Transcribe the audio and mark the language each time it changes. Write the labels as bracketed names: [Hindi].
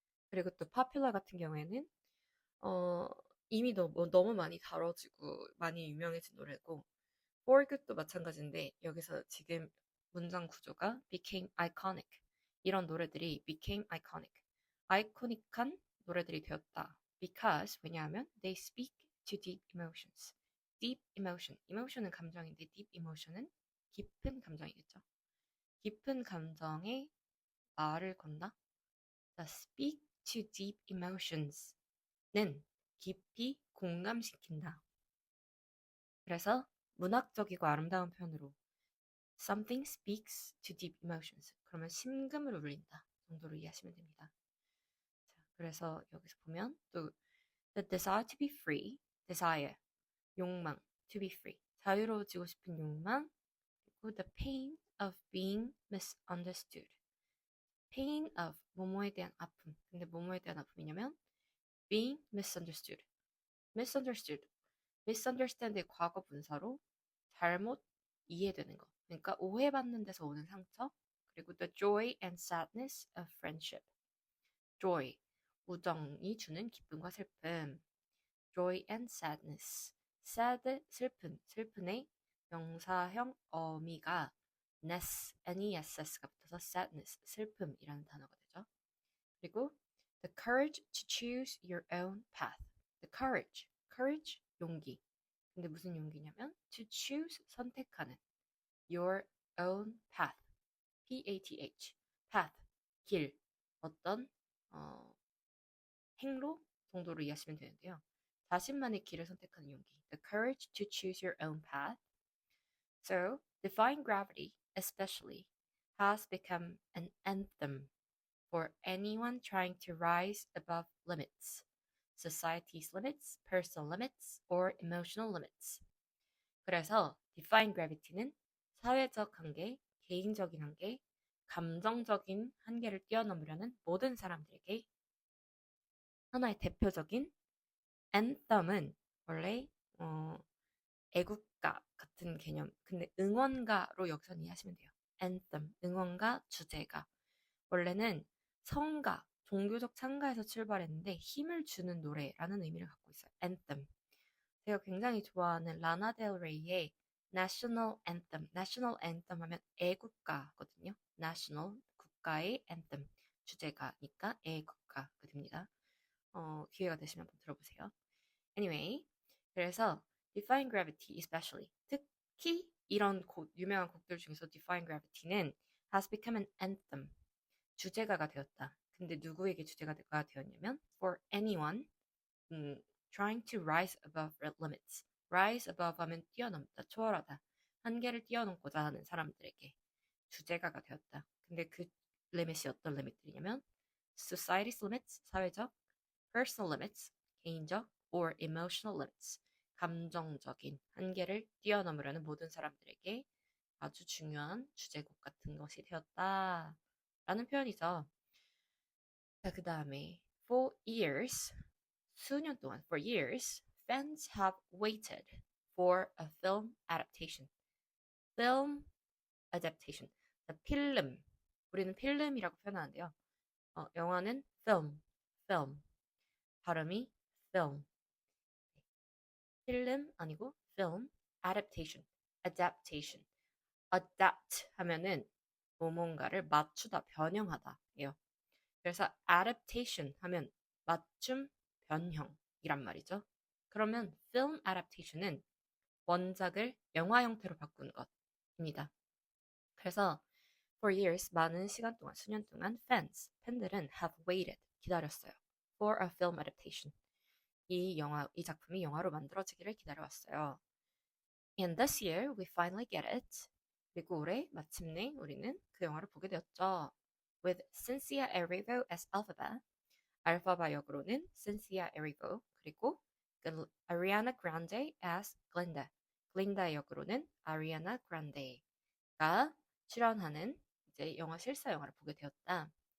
[Korean] 그리고 또 Popular 같은 경우에는 이미 너무 많이 다뤄지고 많이 유명해진 노래고 For Good도 마찬가지인데 여기서 지금 문장 구조가 [English] became iconic [Korean] 이런 노래들이 became iconic 아이코닉한 노래들이 되었다. [English] Because [Korean] 왜냐하면 [English] they speak to deep emotions. [Korean] deep emotion은 감정인데 deep emotion은 깊은 감정이겠죠. 깊은 감정에 말을 건다. [English] The speak to deep emotions는 [Korean] 깊이 공감시킨다. [English] 그래서 문학적이고 아름다운 표현으로 something speaks to deep emotions. [Korean] 그러면 심금을 울린다 정도로 이해하시면 됩니다. [English] 자, 그래서 여기서 보면 또 the desire to be free, desire, [Korean] 욕망, [English] to be free, [Korean] 자유로워지고 싶은 욕망, [English] 그리고 the pain of being misunderstood. [Korean] pain of 뭐뭐에 대한 아픔. 근데 뭐뭐에 대한 아픔이냐면 [English] being misunderstood. [Korean] misunderstand의 과거 분사로 잘못 이해되는 거. 그러니까 오해받는 데서 오는 상처. 그리고 [English] the joy and sadness of friendship. [Korean] joy, 우정이 주는 기쁨과 슬픔. [English] joy and sadness. [Korean] sad, 슬픈의 명사형 어미가 ness가 붙어서 sadness, 슬픔이라는 단어가 되죠. [English] 그리고 the courage to choose your own path. the courage, [Korean] 용기. 근데 무슨 용기냐면 to choose, 선택하는 [English] your own path, [Korean] path, path, 길, 어떤 행로 정도로 이해하시면 되는데요. 자신만의 길을 선택하는 용기. [English] The courage to choose your own path. So, defying gravity, especially, has become an anthem for anyone trying to rise above limits, society's limits, personal limits, or emotional limits. [Korean] 그래서 defying gravity는 사회적 한계, 개인적인 한계, 감정적인 한계를 뛰어넘으려는 모든 사람들에게 하나의 대표적인 anthem은 원래 애국가 같은 개념, 근데 응원가로 여기서 이해하시면 돼요. anthem, 응원가, 주제가. 원래는 성가, 종교적 창가에서 출발했는데 힘을 주는 노래라는 의미를 갖고 있어요. [English] anthem. [Korean] 제가 굉장히 좋아하는 라나 델 레이의 National Anthem 하면 애국가거든요. National, 국가의 anthem, 주제가니까 애국가가 됩니다. 기회가 되시면 한번 들어보세요. Anyway, 그래서 Defying Gravity especially 특히 이런 유명한 곡들 중에서 Defying Gravity는 [English] has become an anthem [Korean] 주제가가 되었다. 근데 누구에게 주제가가 되었냐면 [English] for anyone trying to rise above limits. rise above [Korean] 하면 뛰어넘다, 초월하다. 한계를 뛰어넘고자 하는 사람들에게 주제가가 되었다. 근데 그 리밋이 어떤 리밋들이냐면 [English] society's limits, [Korean] 사회적, [English] personal limits, [Korean] 개인적, [English] or emotional limits, [Korean] 감정적인 한계를 뛰어넘으려는 모든 사람들에게 아주 중요한 주제곡 같은 것이 되었다. 라는 표현이죠. 자, 그 다음에 [English] for years, [Korean] 수년 동안, [English] for years, fans have waited for a film adaptation. film adaptation. 필름. [Korean] 우리는 필름이라고 표현하는데요. 영화는 film. 발음이 film. 필름 아니고 film, adaptation. adapt 하면은 뭔가를 맞추다, 변형하다예요. 그래서 adaptation 하면 맞춤, 변형이란 말이죠. 그러면 film adaptation은 원작을 영화 형태로 바꾸는 것입니다. 그래서 for years, 많은 시간 동안, 수년 동안 팬들은 [English] have waited, [Korean] 기다렸어요. [English] for a film adaptation. [Korean] 이 작품이 영화로 만들어지기를 기다려왔어요. [English] And this year, we finally get it. [Korean] 그리고 올해 마침내 우리는 그 영화를 보게 되었죠. With Cynthia Erivo as Elphaba, 알파바 역으로는 Cynthia Erivo, 그리고 Ariana Grande as Glinda 역으로는 Ariana Grande가 출연하는 이제 영화 실사 영화를 보게 되었다.